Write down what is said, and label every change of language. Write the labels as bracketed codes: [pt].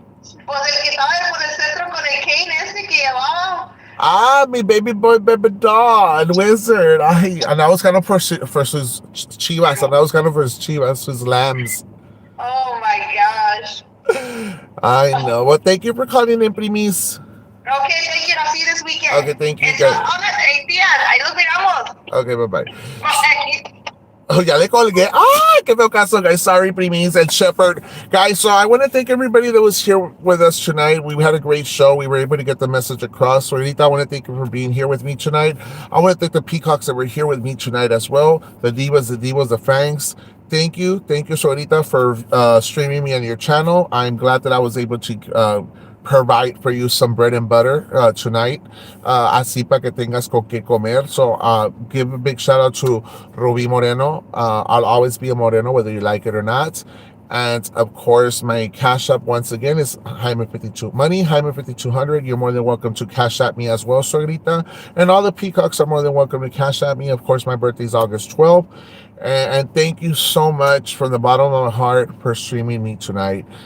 [es] Pues el que estaba por el centro con el cane ese que llevaba. [en] Ah, mi baby boy, baby doll, and wizard. And I was kind of for [es] sus chivas, [en] and I was kind of for his chivas, his lambs. Oh my gosh. I know. Well, thank you for calling in, primis. Okay, thank you. I'll see you this Okay, weekend. thank you, And tell guys. all the hey, [es] tía, ahí los miramos. [en] Okay, bye bye. Bye. [es] Oh, ya le colgué. Ah, que feo caso, guys. [en] Sorry, Primis and Shepherd. Guys, so I want to thank everybody that was here with us tonight. We had a great show. We were able to get the message across. So, Rita, I want to thank you for being here with me tonight. I want to thank the peacocks that were here with me tonight as well. The divas, the fangs. Thank you. Thank you, Sorita, for streaming me on your channel. I'm glad that I was able to provide for you some bread and butter tonight. [es] Así para que tengas con qué comer. [en] So give a big shout out to Rubi Moreno. I'll always be a Moreno, whether you like it or not. And of course, my cash app once again is Jaime52 Money, Jaime5200. You're more than welcome to cash at me as well, Sorita. And all the peacocks are more than welcome to cash at me. Of course, my birthday is August 12th. And thank you so much from the bottom of my heart for streaming me tonight.